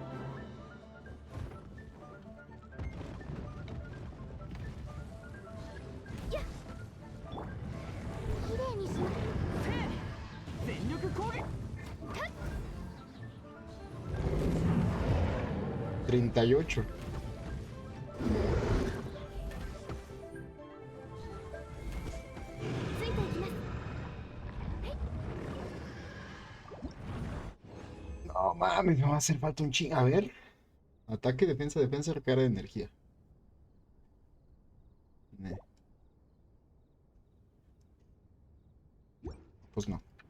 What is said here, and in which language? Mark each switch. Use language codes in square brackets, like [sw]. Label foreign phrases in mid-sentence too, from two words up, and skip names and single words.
[ja] きれいにします。全力攻撃。 38. ついていきます。 [es] No mames, me va a hacer falta un ching. A ver. Ataque, defensa, defensa, recarga de energía. Ne. Pues no.